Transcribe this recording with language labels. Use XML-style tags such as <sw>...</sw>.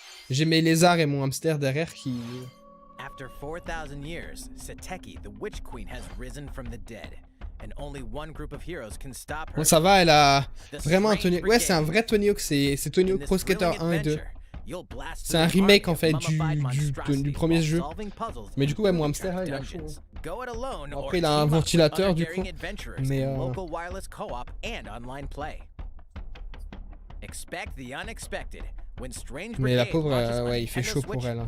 <fr>J'ai mes lézards et mon hamster derrière qui...</fr> <en>After 4,000 years, Seteki, the Witch Queen, has risen from the dead. And only one group of heroes can stop her.</en> <fr>Bon, ça va, elle a vraiment un Tony Hawk. Ouais, c'est un vrai Tony Hawk, c'est Tony Hawk Pro Skater 1 et 2. C'est un remake en fait du premier jeu. Mais du coup, ouais, mon hamster, là, il a chaud. Après, il a un ventilateur du coup. Mais Mais la pauvre, ouais, il fait chaud pour elle. Hein.</fr>